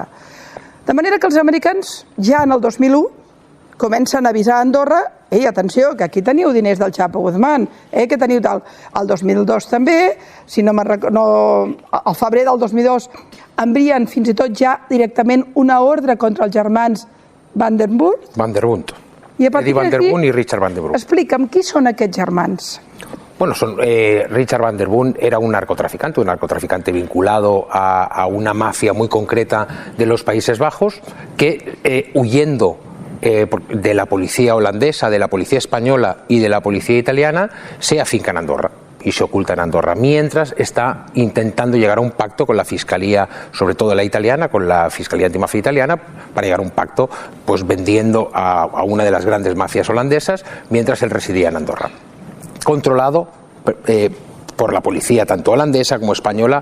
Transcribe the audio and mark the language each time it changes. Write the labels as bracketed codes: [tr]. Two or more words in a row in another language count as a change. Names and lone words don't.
[ca] De manera que els americans, ja en el 2001, comencen a avisar a Andorra: ei, atenció, que aquí teniu diners del Chapo Guzmán, que teniu tal. El 2002 també, al febrer del 2002 envien fins i tot ja directament una ordre contra els germans Van der Bund. Eddie Van der Bund i Richard Van der Bund. Explica'm, qui són aquests germans? [es] Bueno, Richard Van der Bund era un narcotraficante vinculado a una mafia muy concreta de los Países Bajos que, huyendo de la policía holandesa, de la policía española y de la policía italiana, se afinca en Andorra y se oculta en Andorra, mientras está intentando llegar a un pacto con la fiscalía, sobre todo la italiana, con la fiscalía antimafia italiana, para llegar a un pacto pues vendiendo a una de las grandes mafias holandesas, mientras él residía en Andorra, controlado por la policía tanto holandesa como española.